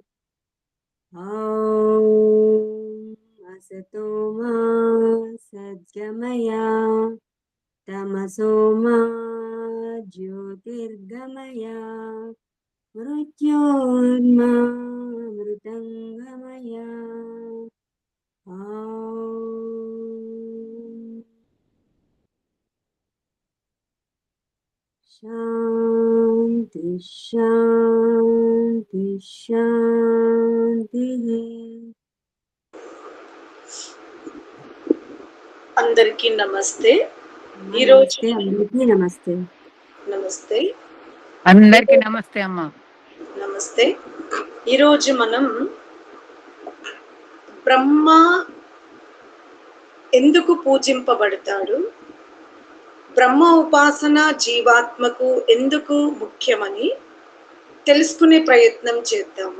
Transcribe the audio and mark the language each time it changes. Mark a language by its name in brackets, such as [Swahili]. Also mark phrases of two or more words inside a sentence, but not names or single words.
[Sanskrit] ॐ असतो मा सद्गमय तमसो मा ज्योतिर्गमय मृत्योर्मामृतङ्गमय। ॐ शान्ति शान्ति शान्तिः। [Telugu] అందరికీ నమస్తే. నమస్తే అందరికీ నమస్తే. నమస్తే అందరికీ నమస్తే అమ్మ. నమస్తే. ఈరోజు మనం బ్రహ్మ ఎందుకు పూజింపబడతాడు, బ్రహ్మ ఉపాసన జీవాత్మకు ఎందుకు ముఖ్యమని తెలుసుకునే ప్రయత్నం చేద్దాము.